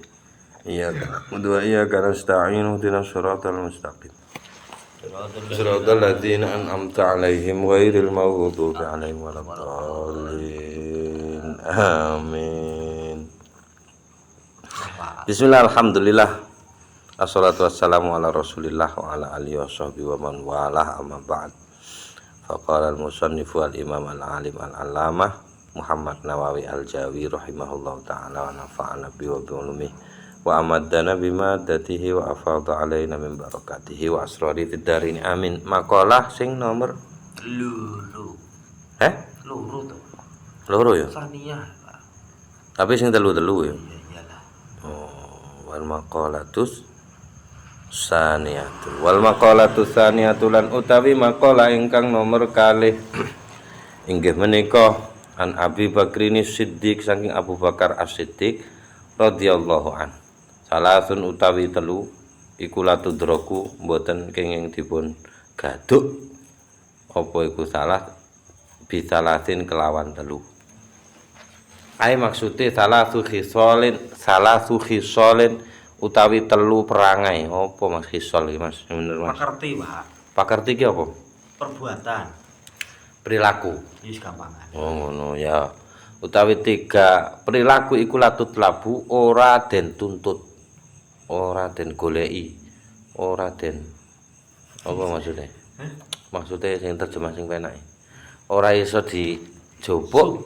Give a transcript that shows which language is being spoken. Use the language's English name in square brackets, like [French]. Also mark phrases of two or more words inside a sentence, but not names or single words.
[Arabic] إياك نعبد وإياك نستعين اهدنا الصراط المستقيم. صراط الذين أنعمت عليهم غير المغضوب عليهم ولا الضالين. Amin. بسم الله الحمد لله. الصلاة والسلام على رسول الله وعلى آله وصحبه ومن والاه أما بعد. فقال المصنف الإمام العالم العلامة محمد نووي الجاوي رحمه الله تعالى ونفعنا به وبعلومه وأمدنا بمدده وأفاض علينا من بركاته وأسراره في الدارين آمين. [Javanese] Makalah sing nomor loro. Loro to. Loro ya? Saniyah. Tapi sing telu-telu ya. Iyalah. [Arabic] Oh, والمقالة الثانية. والمقالة الثانية [Javanese] lan utawi maqala ingkang nomor kalih inggih menika [Arabic] عن أبي بكر الصديق [Javanese] saking Abu Bakar As-Siddiq [Arabic] رضي الله عن. [Javanese] Salasun utawi telu iku latudraku mboten kenging dipun gaduk. Apa iku salah bisalasin kelawan telu. Ai maksude [Arabic] ثلاث خصال [Javanese] utawi telu perangai. Apa Mas khisol iki Mas? Bener Mas. Pakerti, Pak. Pakerti ki apa? Perbuatan. Perilaku. Wis gampangan. Oh ngono ya. Utawi tiga perilaku iku latut labu ora den tuntut. Ora den goleki. Ora den apa maksudnya? Maksudnya sing terjemah sing penake. Ora iso dijupuk.